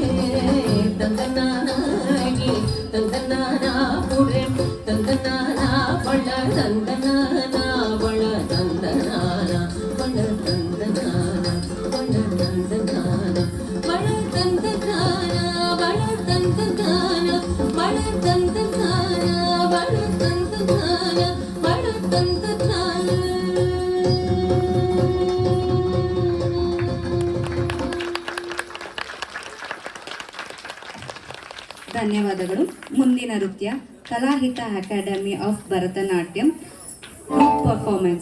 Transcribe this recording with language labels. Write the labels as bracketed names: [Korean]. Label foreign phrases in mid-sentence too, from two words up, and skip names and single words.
[Kannada] తందనానాగి తందనానా పురే తందనానా బళ తందనానా బళ తందనానా బళ తందనానా బళ తందనానా బళ తందనానా బళ తందనానా బళ తందనానా బళ తందనానా బళ తందనానా ಧನ್ಯವಾದಗಳು. ಮುಂದಿನ ನೃತ್ಯ ಕಲಾಹಿತ ಅಕಾಡೆಮಿ ಆಫ್ ಭರತನಾಟ್ಯಂ [English] group performance.